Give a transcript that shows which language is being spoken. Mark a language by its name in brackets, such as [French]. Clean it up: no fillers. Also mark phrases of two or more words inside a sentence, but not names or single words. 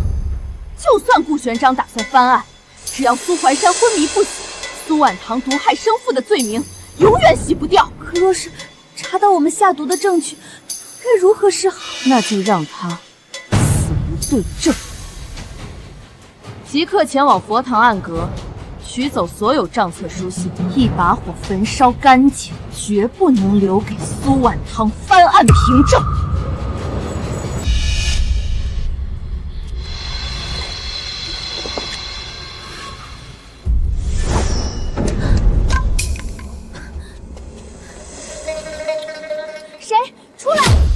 [Chinese] 就算顧玄章打算翻案，只要蘇怀山昏迷不醒，蘇婉堂毒害生父的罪名永遠洗不掉。可若是查到我們下毒的證据，該如何是好？那就讓他死无对证。即刻前往佛堂暗阁，取走所有账册書信，一把火焚燒乾淨，絕不能留給蘇婉堂翻案憑證。誰？出来！